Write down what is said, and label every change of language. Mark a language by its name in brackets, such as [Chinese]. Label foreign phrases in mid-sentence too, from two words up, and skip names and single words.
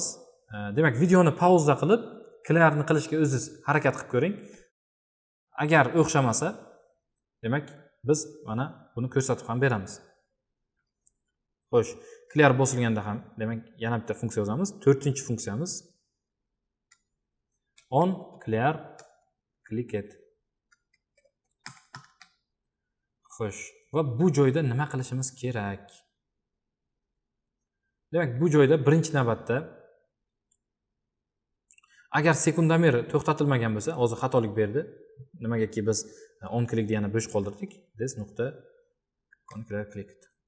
[Uzbek] Demak, videoni pauza qilib, clearni qilishga o'zingiz harakat qilib ko'ring. Agar o'xshamasa, demak, biz mana buni ko'rsatib ham beramiz. Xo'sh, clear bosilganda ham, demak, yana bitta funksiya yozamiz. 4-funksiyamiz [English] on clear clicked. [Uzbek] Xo'sh, va bu joyda nima qilishimiz kerak? Demak, bu joyda birinchi navbatda Agar sekundomer to'xtatilmagan bo'lsa, hozir xatolik berdi. Nimagaki biz on clickni yana bo'sh qoldirdik. This nuqta [English] clear clicked.